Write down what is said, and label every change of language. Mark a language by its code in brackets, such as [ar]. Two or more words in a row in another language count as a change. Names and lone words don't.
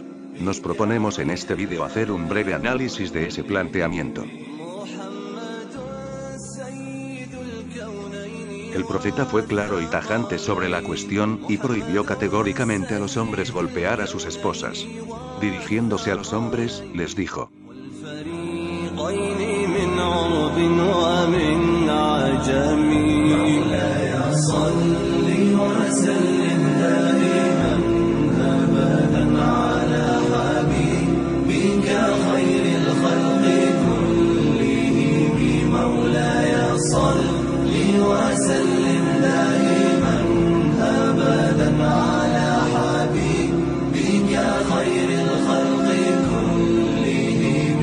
[es] Nos proponemos en este vídeo hacer un breve análisis de ese planteamiento. El profeta fue claro y tajante sobre la cuestión, y prohibió categóricamente a los hombres golpear a sus esposas. Dirigiéndose a los hombres, les dijo: [ar] ومن عجم مولاي صل وسلم دائما أبدا على حبيبك خير الخلق كلهم مولاي صل وسلم دائما أبدا على حبيبك خير الخلق كلهم.